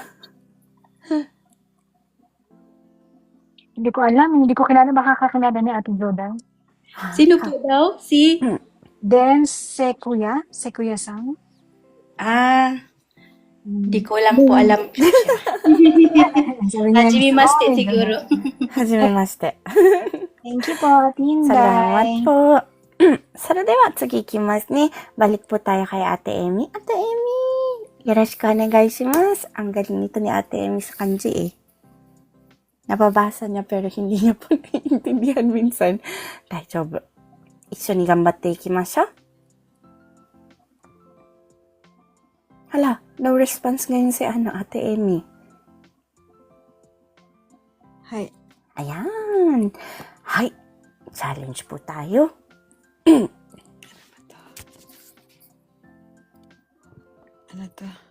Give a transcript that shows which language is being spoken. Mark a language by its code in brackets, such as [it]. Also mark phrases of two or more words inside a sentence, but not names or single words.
[tl] Hindi ko alam, hindi ko kilala, baka kakilala ni Ate Joday. Sino po daw? Si? Then si Kuya-san. Di ko lang po alam. Sabi niya, [ja] Hajimemashite "Sugoi." [tl] siguro. [ja] Hajimemashite. [en] Thank you [tl] po, Ate Salamat Inday. po. [ja] それでは次行きますね。 [tl] Balik po tayo kay Ate Emmy. Ate Emmy! [ja] よろしくお願いします. [tl] Ang galing nito ni Ate Emmy sa kanji eh. Nababasa niya pero hindi niya po naiintindihan minsan. [ja] Daijoubu. 一緒に頑張っていきましょう。 [tl] Hala, [en] no response [tl] ngayon si Ate Emmy. [ja] Hi. [tl] Ayan. Hay, challenge po tayo. Ano to?